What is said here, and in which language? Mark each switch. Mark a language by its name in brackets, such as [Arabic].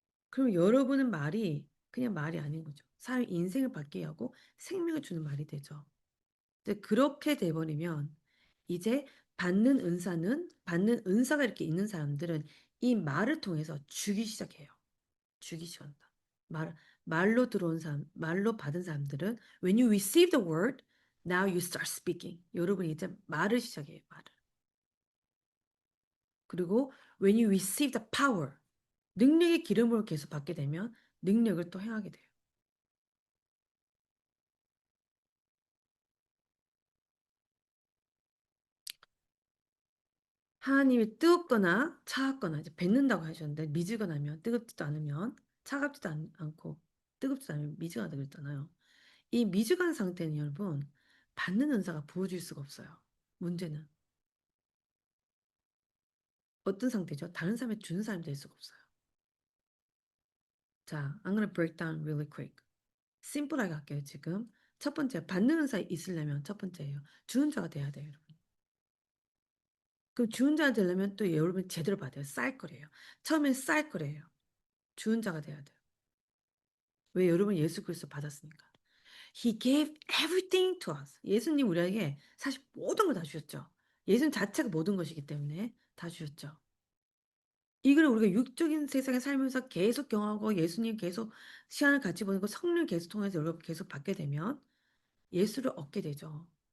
[Korean] 그럼 여러분은 말이 그냥 말이 아닌 거죠. 사람 인생을 바뀌게 하고 생명을 주는 말이 되죠. 이제 그렇게 돼버리면 이제 받는 은사가 이렇게 있는 사람들은 이 말을 통해서 주기 시작해요. 주기 시작한다. 말로 들어온 사람, 말로 받은 사람들은 [English] when you receive the word, now you start speaking. [Korean] 여러분이 이제 말을 시작해요. 말을. 그리고 [English] when you receive the power, [Korean] 능력의 기름을 계속 받게 되면 능력을 또 행하게 돼요. 하나님이 뜨겁거나 차갑거나 이제 뱉는다고 하셨는데 미지근 하면 뜨겁지도 않으면 차갑지도 않고 뜨겁지도 않으면 미지근하다 그랬잖아요. 이 미지근 상태는 여러분 받는 은사가 부어질 수가 없어요. 문제는 어떤 상태죠? 다른 사람이 주는 사람이 될 수가 없어요. [English] 자, I'm gonna break down really quick. [Korean] 심플하게 할게요, 지금. 첫 번째, 받는 은사 있으려면 첫 번째예요. 주는 자가 돼야 돼요, 여러분. 그럼 주는 자가 되려면 또 여러분 제대로 받아요. 쌀 거래요. 처음엔 쌀 거래요. 주는 자가 돼야 돼요. 왜 여러분 예수 그리스도 받았으니까. [English] He gave everything to us. [Korean] 예수님 우리에게 사실 모든 걸 다 주셨죠. 예수님 자체가 모든 것이기 때문에 다 주셨죠. 이걸 우리가 육적인 세상에 살면서 계속 경험하고 예수님 계속 시간을 같이 보내고 성령 계속 통해서 여러분 계속 받게 되면 예수를 얻게 되죠.